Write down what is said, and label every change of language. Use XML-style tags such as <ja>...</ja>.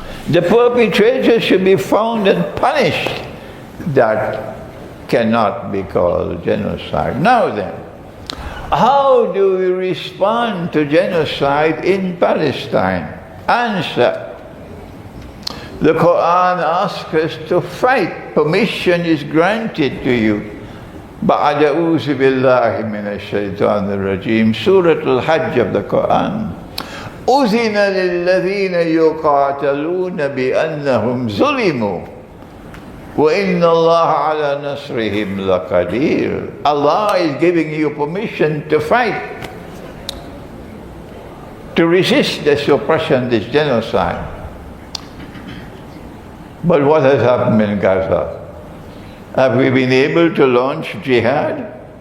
<en>The perpetrators should be found and punished. That cannot be called genocide. Now then, how do we respond to genocide in Palestine? Answer. The Quran asks us to fight. Permission is granted to you.</en> <ar>بعد أعوذ بالله من الشيطان الرجيم.</ar> <en>Surah Al-Hajj of the Quran.</en> <ar>أذن للذين يقاتلون بأنهم ظلموا وإن الله على نصرهم لقدير.</ar> <en>Allah is giving you permission to fight, to resist this oppression, this genocide. But what has happened in Gaza? Have we been able to launch jihad?</en>